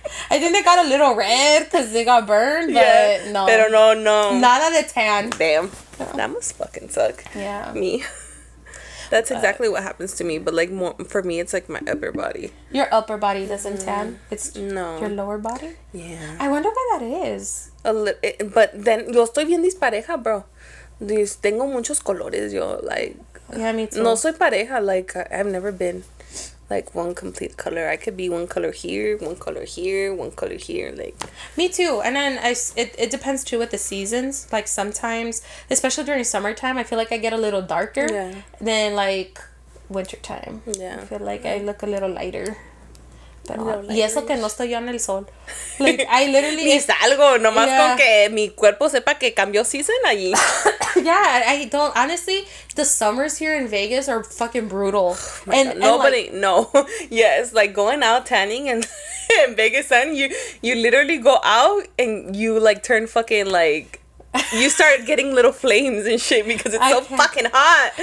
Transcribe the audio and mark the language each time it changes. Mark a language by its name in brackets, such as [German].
[English] I think they got a little red because they got burned, but no. [Spanish] Pero no. Nada de tan. [English] Damn. That must fucking suck. Yeah. Me. That's exactly what happens to me, but like more for me, it's like my upper body. Your upper body doesn't tan. It's No. your lower body. Yeah. I wonder why that is. But then [Spanish] yo estoy bien dispareja, bro. Tengo muchos colores, yo like. [English] Yeah, me too. [Spanish] No soy pareja. [English] Like I've never been like one complete color. I could be one color here, one color here, one color here. Like me too. And then it depends too with the seasons. Like sometimes, especially during summertime, I feel like I get a little darker than like wintertime. Yeah. I feel like I look a little lighter. [Spanish] Pero, y eso que no estoy yo en el sol. [English] Like, I literally... [Spanish] Ni salgo, nomás con que mi cuerpo sepa que cambió season allí. [English] Yeah, I don't... Honestly, the summers here in Vegas are fucking brutal. Oh and nobody... Like, no. Yes, like going out tanning and in Vegas sun, you literally go out and you like turn fucking like... You start getting little flames and shit because it's so fucking hot.